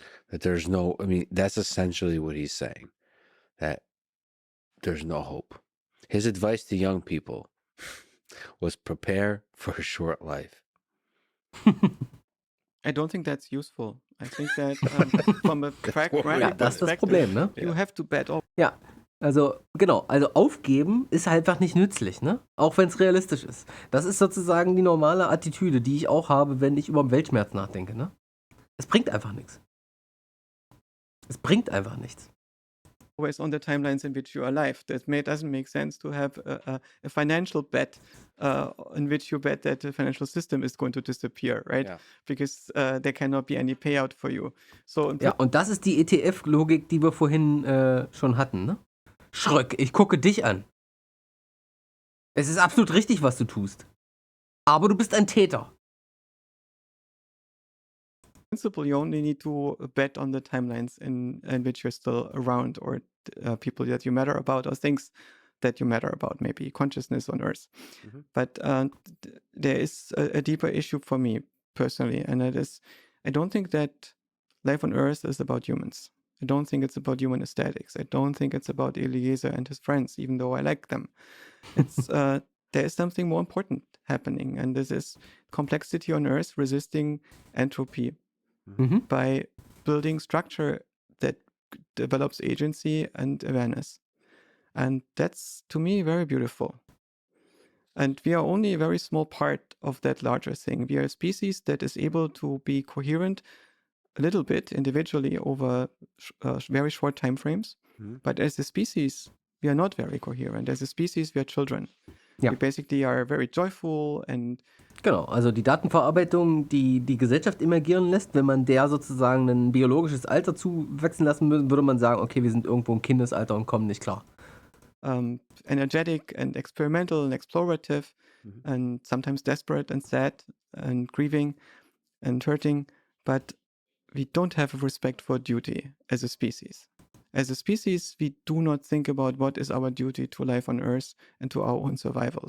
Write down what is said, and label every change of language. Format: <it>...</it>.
<en>That there's no, I mean, that's essentially what he's saying, that there's no hope. His advice to young people was prepare for a short life. I don't think that's useful. I think that from a pragmatic</en> <de>Ja, das ist das</de> <en>perspective,</en> <de>Problem, ne?</de> <en>you have to bet all.</en> <de>Ja, also genau, also aufgeben ist halt einfach nicht nützlich, ne? Auch wenn es realistisch ist. Das ist sozusagen die normale Attitüde, die ich auch habe, wenn ich über den Weltschmerz nachdenke, ne? Es bringt einfach nichts. Es bringt einfach nichts.</de> <en>Always on the timelines in which you are alive. Doesn't make sense to have a financial bet in which you bet that the financial system is going to disappear, right? Yeah. Because there cannot be any payout for you. So</en> <de>Ja, und das ist die ETF-Logik, die wir vorhin schon hatten, ne? Schröck, ich gucke dich an. Es ist absolut richtig, was du tust. Aber du bist ein Täter.</de> <en>principle, you only need to bet on the timelines in which you're still around, or people that you matter about, or things that you matter about, maybe consciousness on Earth. But there is a deeper issue for me personally, and that is, I don't think that life on Earth is about humans. I don't think it's about human aesthetics. I don't think it's about Eliezer and his friends, even though I like them. It's there is something more important happening, and this is complexity on Earth resisting entropy by building structure that develops agency and awareness. And that's, to me, very beautiful. And we are only a very small part of that larger thing. We are a species that is able to be coherent a little bit individually over very short time frames. But as a species, we are not very coherent. As a species, we are children.</en> <de>Ja.</de> <en>We basically are very joyful and</en> <de>Genau, also die Datenverarbeitung, die die Gesellschaft emergieren lässt, wenn man der sozusagen ein biologisches Alter zuwachsen lassen würde, würde man sagen, okay, wir sind irgendwo im Kindesalter und kommen nicht klar.</de> <en>Energetic and experimental and explorative and sometimes desperate and sad and grieving and hurting, but we don't have a respect for duty as a species. As a species, we do not think about what is our duty to life on Earth and to our own survival.</en>